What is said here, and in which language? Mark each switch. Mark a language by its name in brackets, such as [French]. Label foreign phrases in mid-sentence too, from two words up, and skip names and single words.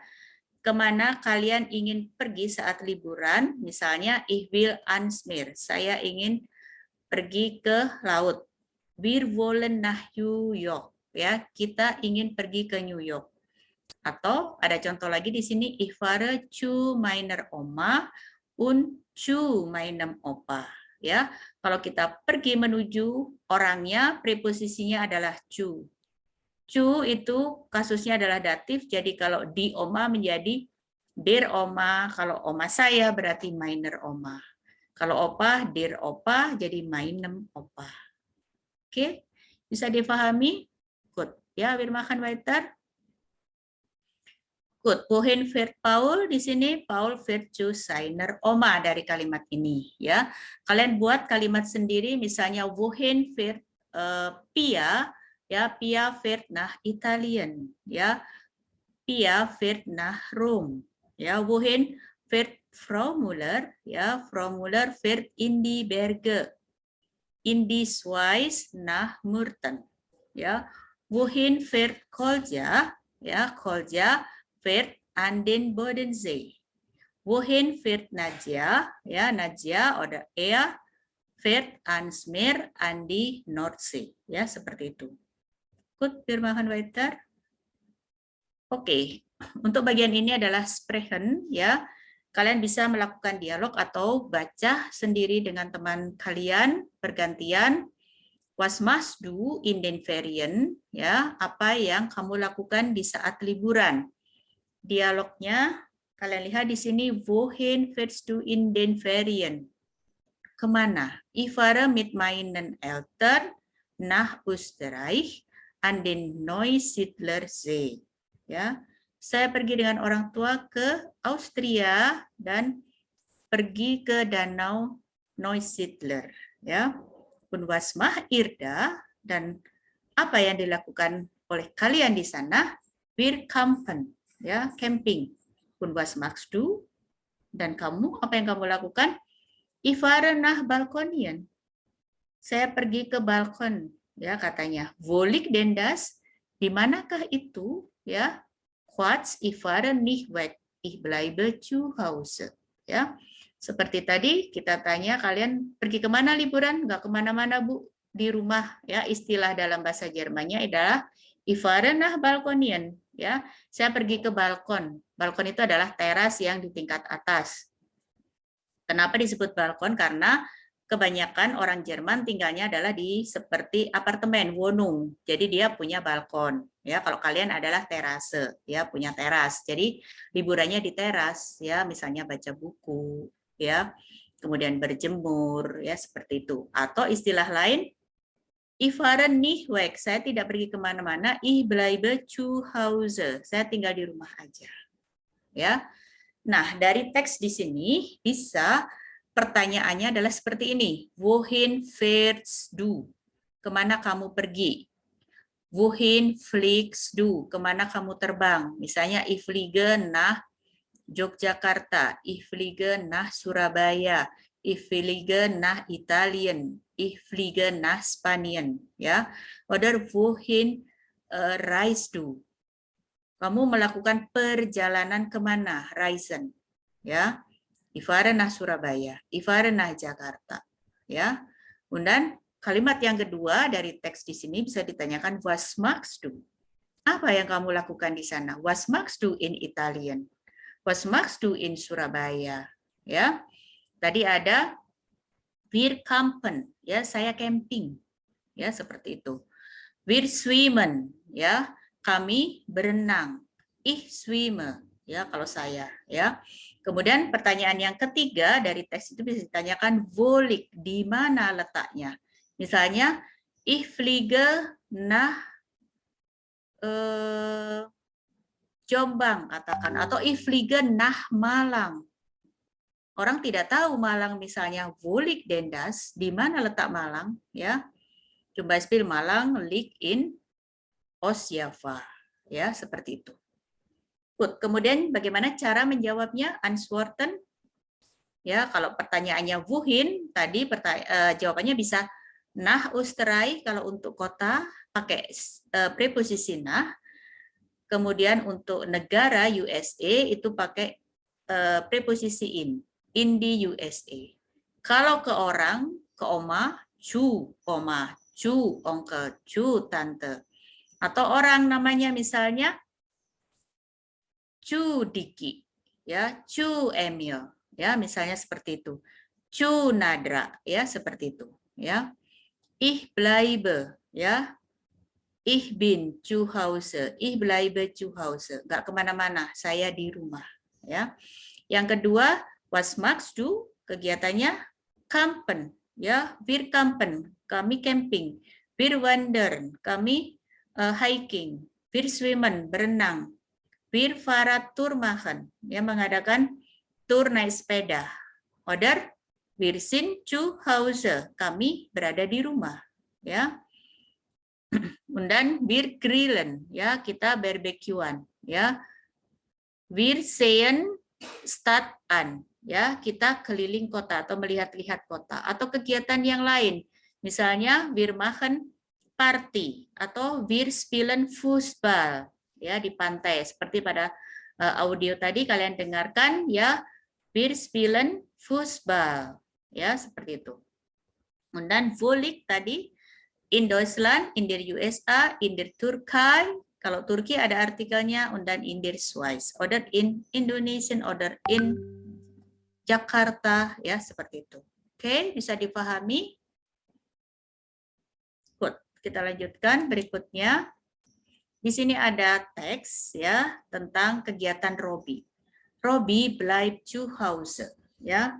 [Indonesian] Kemana kalian ingin pergi saat liburan? Misalnya, [German] ich will ans Meer, [Indonesian] saya ingin pergi ke laut. [German] Wir wollen nach New York, [Indonesian] ya, kita ingin pergi ke New York. Atau ada contoh lagi di sini, ich fahre zu meiner Oma und zu meinem Opa, ya. Kalau kita pergi menuju orangnya, preposisinya adalah zu. Zu itu kasusnya adalah datif, jadi kalau di Oma menjadi [German] der Oma, [Indonesian] kalau Oma saya berarti [German] meiner Oma. [Indonesian] Kalau Opa, [German] der Opa, [Indonesian] jadi [German] meinem Opa. [Indonesian] Oke, bisa difahami? Good. Ya, [German] wir machen weiter. Good. Wohin fährt Paul? [Indonesian] Di sini [German] Paul fährt zu seiner Oma [Indonesian] dari kalimat ini. Ya, kalian buat kalimat sendiri. [German] Misalnya wohin fährt Pia? Ya, Pia fährt nach Italien. Ya, Pia fährt nach Rom. Ya, wohin fährt Frau Müller? Ya, Frau Müller fährt in die Berge. In die Schweiz nach Murten. Ja, wohin fährt Kolja? Ja, Kolja fährt an den Bodensee. Wohin fährt Nadia? Ja, Nadia oder er fährt ans Meer, an die Nordsee. [Indonesian] Ya, seperti itu. [German] Gut, wir machen weiter. [Indonesian] Oke, untuk bagian ini adalah sprechen, ya. Kalian bisa melakukan dialog atau baca sendiri dengan teman kalian bergantian. [German] Was machst du in den Ferien? [Indonesian] Ya, apa yang kamu lakukan di saat liburan? Dialognya kalian lihat di sini, [German] wohin fährst du in den Ferien? [Indonesian] Kemana? [German] Ich fahre mit meinen Eltern nach Österreich an den Neusiedlersee. [Indonesian] Ya, saya pergi dengan orang tua ke Austria dan pergi ke Danau Neusiedler. Ya, [German] und was macht ihr da? [Indonesian] Dan apa yang dilakukan oleh kalian di sana? [German] Wir campen, ya, camping. Und was machst du? [Indonesian] Dan kamu, apa yang kamu lakukan? [German] Ich fahre nach Balkonien. [Indonesian] Saya pergi ke balkon, ya, katanya. [German] Wo liegt denn das? [Indonesian] Di manakah itu? Ya, [German] Quatsch, ich fahre nicht weg. Ich bleibe zu Hause. [Indonesian] Ya, seperti tadi kita tanya kalian pergi kemana liburan? Nggak kemana-mana Bu, di rumah. Ya, istilah dalam bahasa Jermannya adalah [German] ich fahre nach Balkonien. [Indonesian] Ya, saya pergi ke balkon. Balkon itu adalah teras yang di tingkat atas. Kenapa disebut balkon? Karena kebanyakan orang Jerman tinggalnya adalah di seperti apartemen, Wohnung. Jadi dia punya balkon. Ya, kalau kalian adalah terase, ya, punya teras. Jadi liburannya di teras, ya, misalnya baca buku, ya, kemudian berjemur, ya, seperti itu. Atau istilah lain, [German] Ich fahre nicht weg. [Indonesian] Saya tidak pergi kemana-mana. [German] Ich bleibe zu Hause. [Indonesian] Saya tinggal di rumah aja. Ya. Nah, dari teks di sini bisa pertanyaannya adalah seperti ini. [German] Wohin fährst du? [Indonesian] Kemana kamu pergi? [German] Wohin fliegst du? [Indonesian] Kemana kamu terbang? Misalnya, [German] ich fliege nach Yogyakarta, ich fliege nach Surabaya, ich fliege nach Italien, ich fliege nach Spanien, ya. Oder wohin reist du? [Indonesian] Kamu melakukan perjalanan kemana? [German] Reisen, ya. Ich fahre nach Surabaya, ich fahre nach Jakarta, ya. [Indonesian] Kemudian kalimat yang kedua dari teks di sini bisa ditanyakan [German] was machst du? [Indonesian] Apa yang kamu lakukan di sana? [German] Was machst du in Italian? Was machst du in Surabaya? [Indonesian] Ya. Tadi ada [German] wir campen, [Indonesian] ya, saya camping. Ya, seperti itu. [German] Wir schwimmen, [Indonesian] ya. Kami berenang. [German] Ich schwimme, [Indonesian] ya, kalau saya, ya. Kemudian pertanyaan yang ketiga dari teks itu bisa ditanyakan [German] wo liegt, [Indonesian] di mana letaknya? Misalnya, [German] ich fliege nach Jombang, [Indonesian] katakan, atau [German] ich fliege nach Malang. [Indonesian] Orang tidak tahu Malang misalnya, [German] wo liegt denn das? [Indonesian] Di mana letak Malang? Ya, [German] zum Beispiel Malang liegt in Ostjava, [Indonesian] ya, seperti itu. Good. Kemudian bagaimana cara menjawabnya? [German] Antworten. [Indonesian] Ya, kalau pertanyaannya wohin, tadi jawabannya bisa [German] nach Österreich [Indonesian] kalau untuk kota pakai preposisi nach. Kemudian untuk negara USA itu pakai preposisi [English] in the USA. [Indonesian] Kalau ke orang, ke oma, cu, onkel, cu, tante. Atau orang namanya misalnya cu Diki, ya, cu Emil, ya, misalnya seperti itu. Cu Nadra, ya, seperti itu, ya. [German] Ich bleibe, ya. Ich bin zu Hause, ich bleibe zu Hause. [Indonesian] Nggak kemana-mana, saya di rumah, ya. Yang kedua, [German] was machst du? [Indonesian] Kegiatannya campen, ya, [German] wir campen, [Indonesian] kami camping. [German] Wir wandern, [Indonesian] kami hiking. [German] Wir schwimmen, berenang. Wir Fahrradtour machen, [Indonesian] ya, mengadakan tur naik sepeda. [German] Oder wir sind zu Hause, [Indonesian] kami berada di rumah, ya. [German] Dan wir grillen, [Indonesian] ya, kita barbekyuan, ya. [German] Wir sehen Stadt an, [Indonesian] ya, kita keliling kota atau melihat-lihat kota, atau kegiatan yang lain. [German] Misalnya wir machen party atau wir spielen Fußball, [Indonesian] ya, di pantai. Seperti pada audio tadi kalian dengarkan, ya, [German] wir spielen Fußball, [Indonesian] ya, seperti itu. [German] Dan wo liegt tadi in Deutschland, in der USA, in der Türkei. [Indonesian] Kalau Turki ada artikelnya, [German] und dann in der Schweiz, oder in Indonesia, oder in Jakarta, ya, [Indonesian] seperti itu. Oke, bisa dipahami? Good. Kita lanjutkan berikutnya. Di sini ada teks, ya, tentang kegiatan Robi. [German] Robi bleibt zu Hause, [Indonesian] ya.